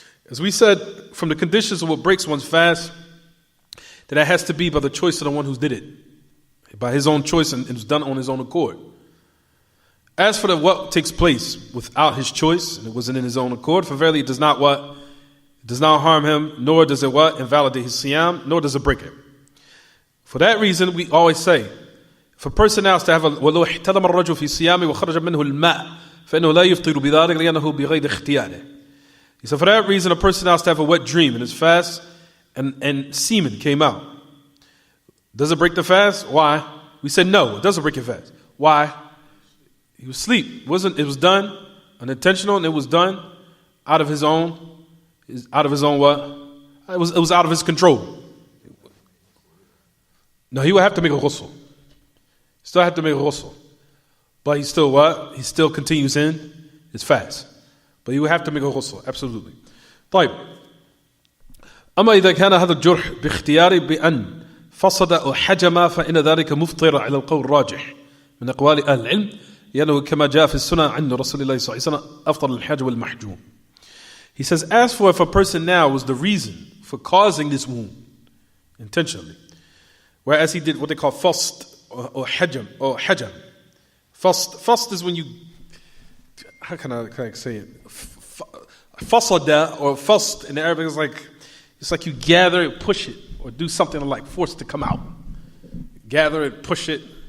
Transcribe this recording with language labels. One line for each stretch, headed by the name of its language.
English: As we said, from the conditions of what breaks one's fast, that has to be by the choice of the one who did it. By his own choice, and it was done on his own accord. As for what takes place without his choice, and it wasn't in his own accord, for verily it does not what? It does not harm him, nor does it what? Invalidate his siyam, nor does it break it. For that reason, we always say, if a person now has to have a
Arabic: وَلَوْ احْتَلَمَ الرَّجُلُ فِي صِيَامِهِ وَخَرَجَ مِنْهُ الْمَاءِ فَإِنَّهُ لَا يُفْطِرُ بِذَلِكَ لِأَنَّهُ بِغَيْرِ اخْتِيَارِهِ.
English: He said, for that reason, a person now has to have a wet dream in his fast, and semen came out. Does it break the fast? Why? We said no, it doesn't break your fast. Why? He was asleep. It was done unintentional, and it was done out of his own what? It was out of his control. No, he would have to make a ghusl. Still have to make a ghusl. But he still what? He still continues in his fast. But he would have to make a ghusl, absolutely.
Arabic: طيب. أما إذا كان هذا الجرح باختياري بأن فصد أو حجم فإن ذلك مفطر على القول الراجح من أقوال أهل العلم لأنه كما جاء في السنة عن رسول الله صلى الله عليه وسلم أفطر الحاج والمحجوم.
English: He says, as for if a person now was the reason for causing this wound intentionally, whereas he did what they call fast or hajam. Fast is when you, how can I say it? fasada or fast in Arabic is like, it's like you gather it, push it, or do something to like force it to come out. Gather it, push it.